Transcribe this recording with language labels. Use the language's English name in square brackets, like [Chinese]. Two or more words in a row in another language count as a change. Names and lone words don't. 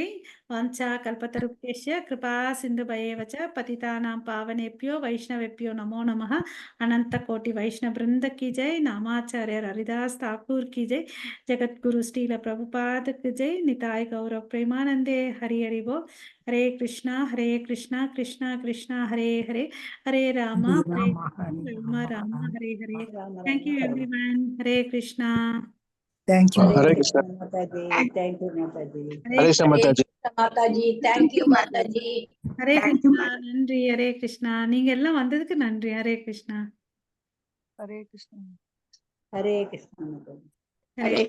[Sanskrit] वाञ्छा कल्पतरुभ्यश्च कृपा सिन्धुभ्य एव च पतितानां पावनेभ्यो वैष्णवेभ्यो नमो नमः. [Hindi] अनन्त कोटि वैष्णव वृन्द की जय। नामाचार्य हरिदास ठाकुर की जय. जगद्गुरु श्रील प्रभुपाद की जय. [Bangla] নিতাই গৌর প্রেমানন্দে। হরি হরি বোল. [Sanskrit] हरे कृष्ण कृष्ण कृष्ण हरे हरे, हरे राम Hare ஹரே Rama, Hare ராமா Rama, ராமா Rama. ஹரே ஹரே. Rama [English] thank you [Sanskrit] Rama Hare. [English] எவ்ரிவன். ஹரே கிருஷ்ணா. Thank you. Hare Hare Krishna Krishna. Mataji. Thank you Mataji. ஹரே Hare Krishna Hare Mataji. Krishna Mataji. Thank you, Mataji. [Tamil] ஹரே கிருஷ்ணா. நன்றி. ஹரே கிருஷ்ணா. நீங்க எல்லாம் வந்ததுக்கு நன்றி. ஹரே கிருஷ்ணா. Hare Krishna Mataji. ஹரே